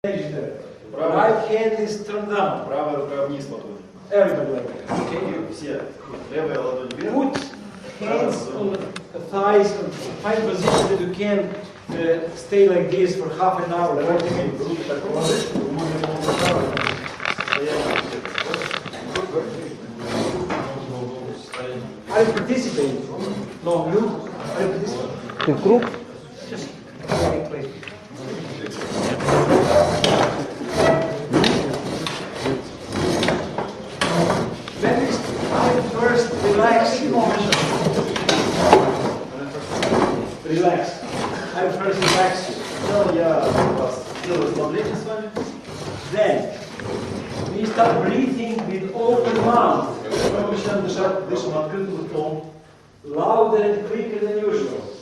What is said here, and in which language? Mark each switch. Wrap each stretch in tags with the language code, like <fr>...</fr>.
<en>Right hand is turned down.</en> <ru>Правая рука вниз потом.</ru> <en>Everybody like that.</en> <ru>Okay, все. Левая ладонь вверх.</ru> <en>Put hands on the thighs and find position that you can stay like this for half an hour.</en> <ru>Руки так положить, вы можете</ru> <en>Are you participating? No, you? Are you participating?</en> <ru>Ты в круг?</ru> <en>Just yeah, please. Then I first relax. Relax. I first relax you.</en> <ru>Сначала я вас сделаю расслабление с вами.</ru> <en>Then we start breathing with open mouth.</en> <ru>Мы начинаем дышать, дышим открытым ртом.</ru> <en>Louder and quicker than usual.</en>